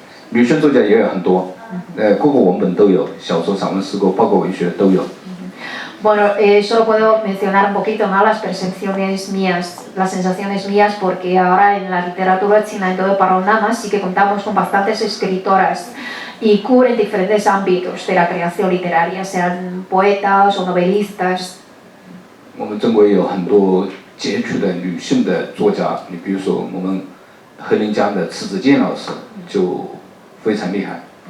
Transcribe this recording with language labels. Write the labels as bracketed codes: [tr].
[zh] 女性作家也有很多，各个文本都有，小说、散文、诗歌，包括文学都有。 [es] Bueno, solo puedo mencionar un poquito, ¿no? Las percepciones mías, las sensaciones mías, porque ahora en la literatura china, en todo el panorama, sí que contamos con bastantes escritoras y cubren diferentes ámbitos de la creación literaria, sean poetas o novelistas. [zh] 我们中国也有很多杰出的女性的作家，你比如说我们黑龙江的迟子建老师就非常厉害。